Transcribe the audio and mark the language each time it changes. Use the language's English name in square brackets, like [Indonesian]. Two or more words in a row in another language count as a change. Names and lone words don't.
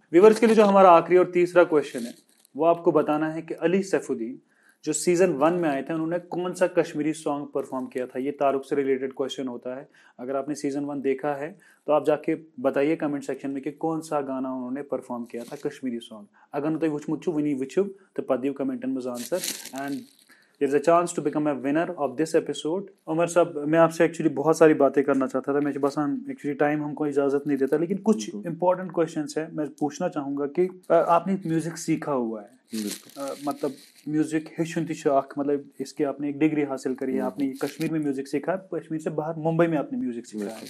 [Hindi] व्यूअर्स के लिए जो हमारा आखिरी और तीसरा क्वेश्चन है वो आपको बताना है कि अली सैफुद्दीन जो सीजन 1 में आए थे उन्होंने कौन सा [English] Kashmiri song [Hindi] परफॉर्म किया था। ये तारुक से रिलेटेड क्वेश्चन होता है। अगर आपने सीजन 1 देखा है तो आप जाके बताइए [English] comment section [Hindi] में कि कौन सा गाना उन्होंने परफॉर्म किया था [English] Kashmiri song. [Kashmiri] अगर तुम वुचमुचु वनी वुचुब तो पत दियो कमेंटन में आंसर। [English] एंड There is a chance to become a winner of this episode. [Hindi] उमर साहब, मैं आपसे एक्चुअली बहुत सारी बातें करना चाहता था, मैं बस एक्चुअली टाइम हमको इजाज़त नहीं देता, लेकिन कुछ [English] important questions [Hindi] हैं मैं पूछना चाहूँगा कि आपने म्यूज़िक सीखा हुआ है, मतलब [Kashmiri] म्यूज़िक हेचुन [Hindi] मतलब इसके आपने एक डिग्री हासिल करी है, आपने कश्मीर में म्यूज़िक सीखा है, कश्मीर से बाहर मुंबई में आपने म्यूज़िक सीखा है।